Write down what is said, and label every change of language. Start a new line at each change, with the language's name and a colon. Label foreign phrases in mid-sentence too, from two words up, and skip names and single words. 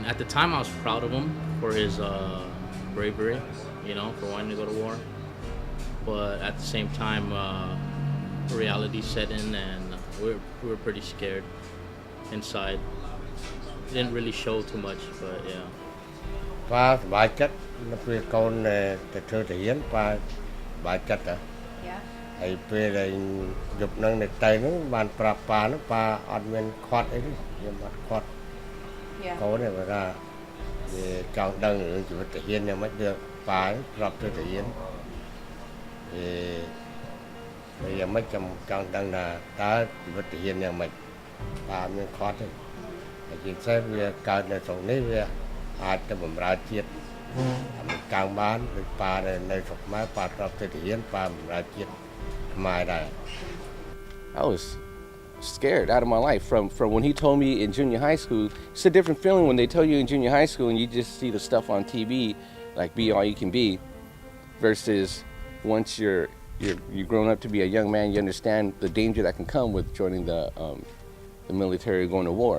English: At the time, I was proud of him for his bravery, for wanting to go to war. But at the same time, reality set in, and we were pretty scared inside. It didn't really show too much, but yeah.
Khmer: បាទសប្បាយចិត្តនៅពេលកូនទៅធ្វើទាហានបាទសប្បាយចិត្តហ៎ហើយពេលដែលយប់ហ្នឹងនៅទៅហ្នឹងបានប្រាប់ប៉ាហ្នឹងប៉ាអត់មានខាត់អីទេខ្ញុំអត់ខាត់កូនទេគាត់ថាវាចង់ដឹងរឿងជីវិតទាហានយ៉ាងម៉េចវាប៉ាប្រាប់ទៅទាហាន ហើយយ៉ាងម៉េចខ្ញុំចង់ដឹងថាតើជីវិតទាហានយ៉ាងម៉េចប៉ាមានខាត់ទេហើយជាពិសេសវាកើតនៅក្នុងនេះវាអាចទៅបម្រើជាតិកាំងបានដូចប៉ានៅស្រុកខ្មែរប៉ាប្រាប់ទៅទាហានប៉ាបម្រើជាតិខ្មែរដែរ
English: I was scared out of my life from when he told me in junior high school. It's a different feeling when they tell you in junior high school and you just see the stuff on TV, like be all you can be, versus once you're grown up to be a young man, you understand the danger that can come with joining the military, going to war.